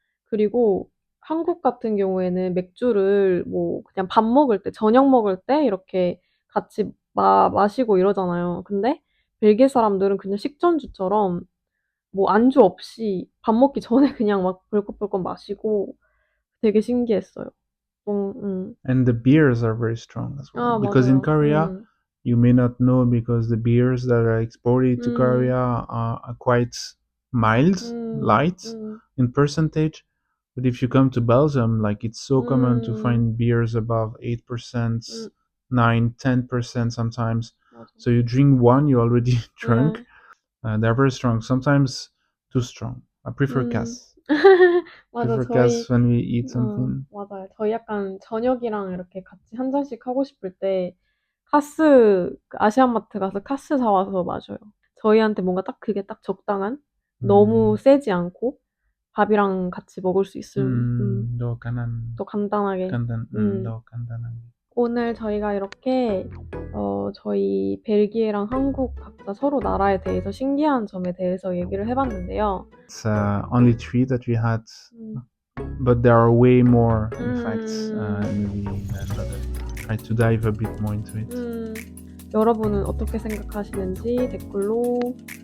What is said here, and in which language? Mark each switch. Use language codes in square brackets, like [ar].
[ko] 그리고 한국 같은 경우에는 맥주를 뭐 그냥 밥 먹을 때, 저녁 먹을 때 이렇게 같이 마시고 이러잖아요. 근데 벨기에 사람들은 그냥 식전주처럼 뭐 안주 없이 밥 먹기 전에 그냥 막 벌컥벌컥 마시고 되게 신기했어요. [en] And the beers are very strong as well. 아, Because in [ko] 맞아요. [en] Korea, you may not know because the beers that are exported to Korea are quite mild, light in percentage. But if you come to Belgium, like it's so common to find beers above 8%, 9, 10% sometimes. [ko] 맞아. [en] So you drink one, you're already drunk. [ko] 네. [en] They're very strong, sometimes too strong. I prefer 음. Cass. [ko] 맞아, [en] Prefer Cass when we eat something. [ko] 맞아요. 저희 약간 저녁이랑 이렇게 같이 한 잔씩 하고 싶을 때 카스, 아시안마트 가서 카스 사와서 마셔요. 저희한테 뭔가 딱 그게 딱 적당한? 너무 세지 않고 밥이랑 같이 먹을 수 있음, 더 가난, 더 간단하게. 더 간단하게. 오늘 저희가 이렇게 저희 벨기에랑 한국 각자 서로 나라에 대해서 신기한 점에 대해서 얘기를 해봤는데요. [en] It's only three that we had, 음, but there are way more, in fact, 음, maybe another. Try to dive a bit more into it. [ko] 여러분은 어떻게 생각하시는지 댓글로